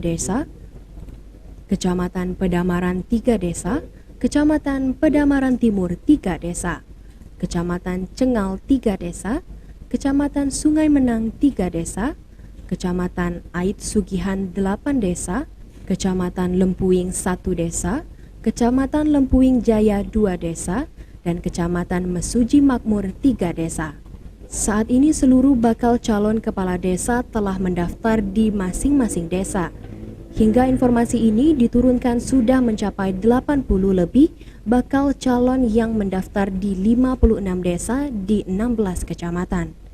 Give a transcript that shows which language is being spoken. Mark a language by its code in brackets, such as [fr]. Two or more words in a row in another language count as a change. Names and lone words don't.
[id] desa, Kecamatan Pedamaran 3 desa, Kecamatan Pedamaran Timur 3 desa, Kecamatan Cengal 3 desa, Kecamatan Sungai Menang 3 desa, Kecamatan Ait Sugihan 8 desa, Kecamatan Lempuing 1 desa, Kecamatan Lempuing Jaya 2 desa, dan Kecamatan Mesuji Makmur 3 desa. Saat ini seluruh bakal calon kepala desa telah mendaftar di masing-masing desa. Hingga informasi ini diturunkan sudah mencapai 80 lebih bakal calon yang mendaftar di 56 desa di 16 kecamatan.